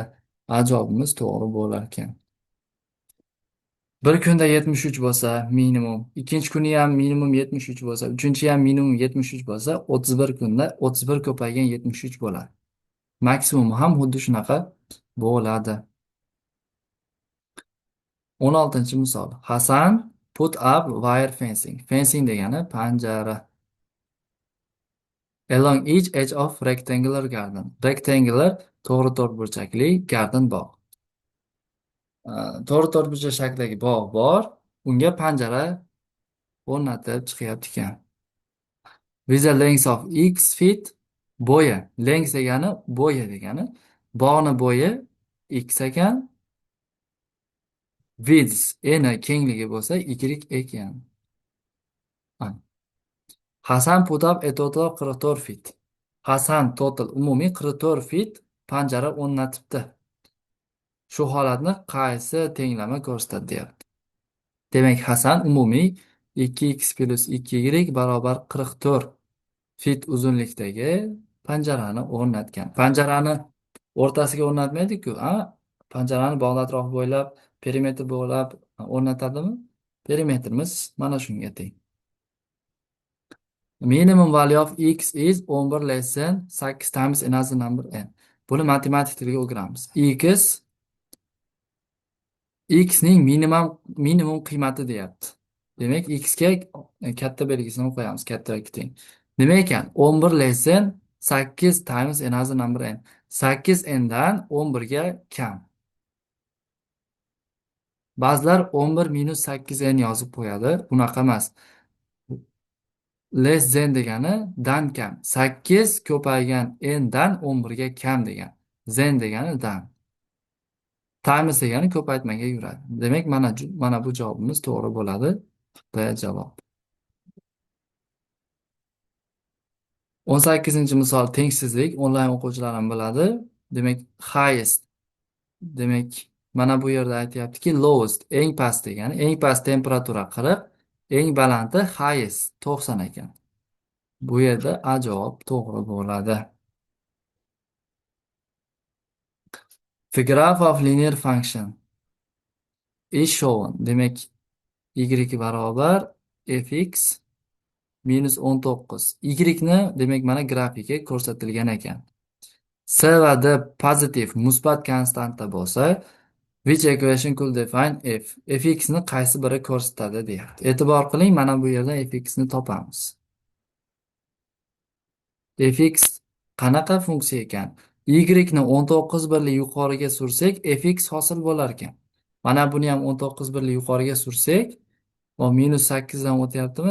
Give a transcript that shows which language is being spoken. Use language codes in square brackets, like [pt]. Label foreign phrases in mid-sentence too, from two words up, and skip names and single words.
[uz] Javobimiz to'g'ri bo'lar ekan. Bir kunda 73 bo'lsa minimum, ikkinchi kuni ham minimum 73 bo'lsa, uchinchi ham minimum 73 bo'lsa, 31 kunda 31 ko'paygan 73 bo'ladi. Maksimum ham xuddi shunaqa bo'ladi. 16-misol. [en] Hasan put up wire fencing. [uz] Fencing degani panjara. [en] Along each edge of rectangular garden. [uz] Rectangular to'g'ri to'rtburchakli garden bog'. To'g'ri to'rtburchak shaklidagi bog' bor. Unga panjara o'rnatib chiqyapti ekan. [en] With a length of x feet, [uz] bo'yi. Length degani bo'yi degani. Bog'ni bo'yi x ekan. Width eni kengligi bo'lsa y ekan. [en] Hasan put up a total of 44 feet. [uz] Hasan total umumiy 44 feet panjara o'rnatibdi. Shu holatni qaysi tenglama ko'rsatadi deyapti. Demak, Hasan umumiy 2x plus 2y barobar 44 feet uzunlikdagi panjarani o'rnatgan. Panjarani o'rtasiga o'rnatmaydi-ku, panjarani bog' atrofi bo'ylab, perimetr bo'ylab o'rnatadimi? Perimetrimiz mana shunga teng. [en] Minimum value of x is 11 less than 8 times another number n. [uz] Buni matematik tilga o'giramiz. X ning minimum qiymati deyapti. Demak, x ga katta belgisini qo'yamiz, katta yoki teng. Nima ekan? [en] 11 less than 8 times another number n. [uz] 8 n dan 11 ga kam. Ba'zilar 11 minus 8 n yozib qo'yadi. Bunaqa emas. [en] Less than [uz] degani dan kam. 8 ko'paygan n dan 11 ga kam degan. Than degani dan. Times degani ko'paytmaga yuradi. Demak, mana bu javobimiz to'g'ri bo'ladi. B javob. 18-misol tengsizlik onlayn o'quvchilar ham biladi. Demak, highest. Demak, mana bu yerda aytyaptiki lowest eng past degani, eng past temperatura 40, eng balandi highest 90 ekan. Bu yerda A javob to'g'ri bo'ladi. [en] The graph of linear function is shown. [uz] Demak, y barobar fx minus 19. Y ni demak mana grafika ko'rsatilgan ekan. S va D pozitiv musbat konstanta bo'lsa, [en] which equation could define f? [uz] Fx ni qaysi biri ko'rsatadi deyapti. E'tibor qiling, mana bu yerda fx ni topamiz. Fx qanaqa funksiya ekan? y ni 19 birli yuqoriga sursak fx hosil bo'lar ekan. Mana buni ham 19 birli yuqoriga sursak, o -8dan o'tyaptimi?